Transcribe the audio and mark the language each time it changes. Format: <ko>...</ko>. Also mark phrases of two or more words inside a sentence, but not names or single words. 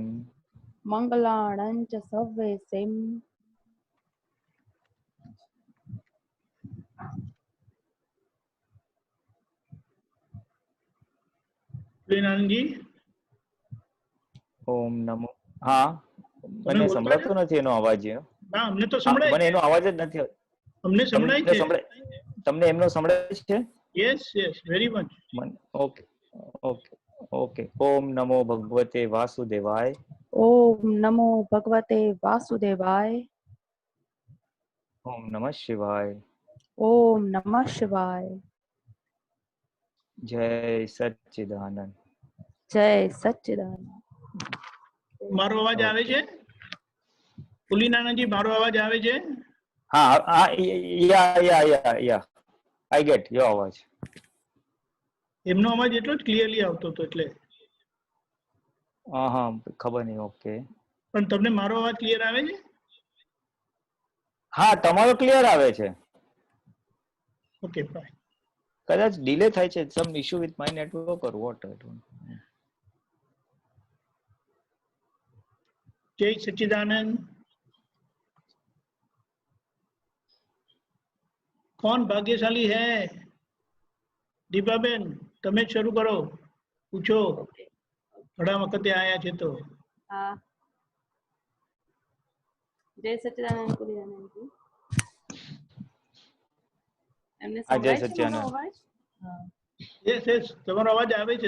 <pra>मंगलाणं च सव्येसिं.</pra> <gu>कुलीनान जी।</gu> <sa>ओम नमो।</sa> <gu>हाँ મને સંભળાતો નથી એનો અવાજ. ના અમને તો સંભળાય મને છે. એનો અવાજ જ નથી. અમને સંભળાય છે. તમને એમનો સંભળાય છે?</gu> <en>yes yes very much. okay okay okay.</en> <sa>ओम नमो भगवते वासुदेवाय. ओम नमो भगवते वासुदेवाय. ओम नमः शिवाय. ओम नमः शिवाय.</sa> <hi>जय सच्चिदानंद. जय सच्चिदानंद.</hi> <gu>મારો અવાજ આવે છે? કુલીનાનજી મારો અવાજ આવે છે? હા હા</gu> <en>ya I get your અવાજ.</en> <gu>એમનો અવાજ એટલો જ ક્લિયરલી આવતો હતો એટલે. હા ખબર નહીં. ઓકે. પણ તમને મારો અવાજ ક્લિયર આવે છે? હા તમારો ક્લિયર આવે છે.</gu> <en>okay fine.</en> <gu>કદાચ ડિલે થાય છે.</gu> <en>some issue with my network or what I don't know.</en> <hi>जय सच्चिदानंद। कौन भाग्यशाली है?</hi> <gu>दीपाबेन તમે જ શરૂ કરો. પૂછો. ઘણા વખતે આયા છે તો. હા. જય સચ્ચિદાનંદ કુલીનાનંદજી. એમને સંભળાય છે મારો અવાજ? હા.</gu> <en>yes yes</en> <gu>તમારો અવાજ આવે છે.</gu>